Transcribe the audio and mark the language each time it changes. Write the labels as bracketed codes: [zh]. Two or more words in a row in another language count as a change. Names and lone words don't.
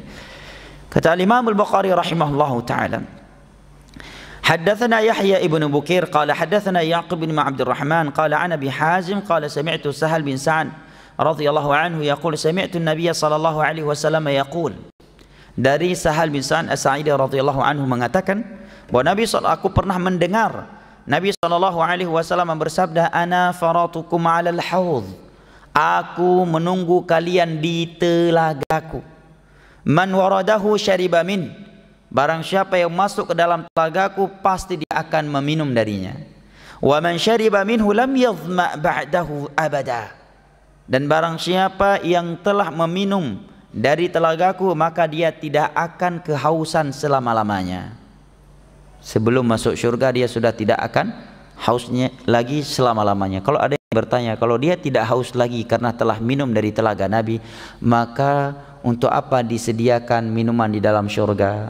[id] Kata Imam Al-Bukhari [ar] رحمه الله تعالى, حدثنا يحيى ابن بكير قال حدثنا يعقوب بن عبد الرحمن قال عن أبي حازم قال سمعت سهل بن سعد رضي الله عنه يقول سمعت النبي صلى الله عليه وسلم يقول. [id] Dari Sahal bin Sa'ad As-Sa'idi [ar] رضي الله عنه [id] mengatakan bahwa aku pernah mendengar Nabi [ar] صلى الله عليه وسلم [id] bersabda, [ar] أنا فرطكم على الحوض, [id] aku menunggu kalian di telagaku. [ar] من ورده شرب من, [id] barang siapa yang masuk ke dalam telagaku pasti dia akan meminum darinya. [ar] ومن شرب منه لم يظمأ بعده أبدا, [id] dan barang siapa yang telah meminum dari telagaku, maka dia tidak akan kehausan selama-lamanya. Sebelum masuk surga dia sudah tidak akan hausnya lagi selama-lamanya. Kalau ada yang bertanya, kalau dia tidak haus lagi karena telah minum dari telaga Nabi, maka untuk apa disediakan minuman di dalam surga?